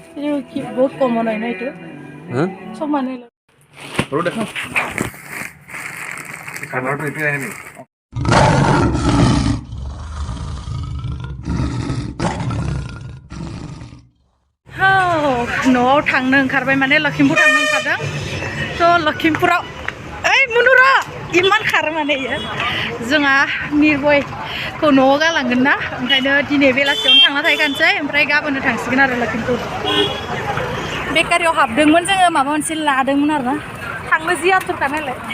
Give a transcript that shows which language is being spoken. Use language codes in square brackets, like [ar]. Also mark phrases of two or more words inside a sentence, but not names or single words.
[hi] बहुत कॉमन है ना इतो सब माने रो देखो कलर तो इतने है नहीं [brx] न'आव थांनो ओंखारबाय माने लखिमपुर थांनो ओंखारदों तो लखिमपुराव ओइ मुनुरा इमान खारो माने इयो जोंहा निर्भयखौ न'आव गालांगोन ना ओंखायनो दिनै बेलासियावनो थांना थाहैखानोसै ओमफ्राय गाबोननो थांसिगोन आरो लखिमपुर बेकारियाव हाबदोंमोन जोङो माबा मोनसे लादोंमोन आरोना थांनो जि आथुरखा नालाय